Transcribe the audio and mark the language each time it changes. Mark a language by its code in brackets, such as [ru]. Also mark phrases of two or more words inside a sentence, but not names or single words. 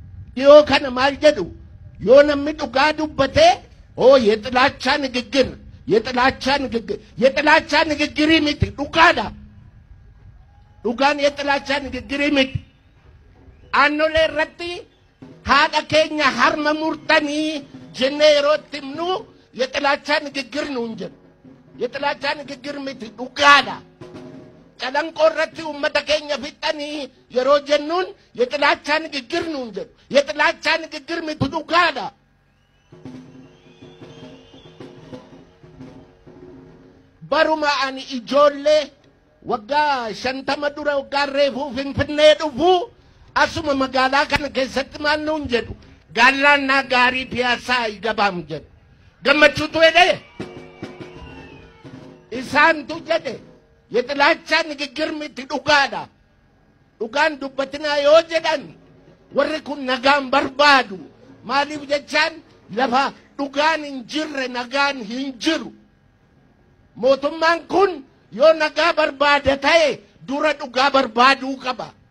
[om] Yoo kana maal jedhu yoo namni dhugaa dubbate [am] የጥላቻ ንግግር የጥላቻ ንግግር [om] miti dhugaadha. Dhugaan [am] የጥላቻ ንግግር [om] miti. Aannolee irratti haadha keenya harma murtanii jennee yeroo itti himnu [am] የጥላቻ ንግግር ነው እንጂ የጥላቻ ንግግር [om] miti dhugaadha. Calanqoo irratti uummata keenya fixanii yeroo jennuun [am] የጥላቻ ንግግር ነው እንጂ የጥላቻ ንግግር [om] miti dhugaadha. Baruma ani ijoollee waggaa 50 dura waggaa reefuu Finfinnee dhufu asuma magaalaa kana keessatti maal nuun jedhu gaalaannaa gaarii piyaasaa igabaam jedhu gammachuutu jedhe isaantu jedhe [am] የጥላቻ ንግግር [om] miti dhugaadha. Dhugaan dubbatinaa yoo jedhan warri kun nagaan barbaadu maaliif jechaan lafa dhugaan hin jirre nagaan hin jiru. Mootummaan kun yoo nagaa barbaada ta'e dura dhugaa barbaaduu qaba.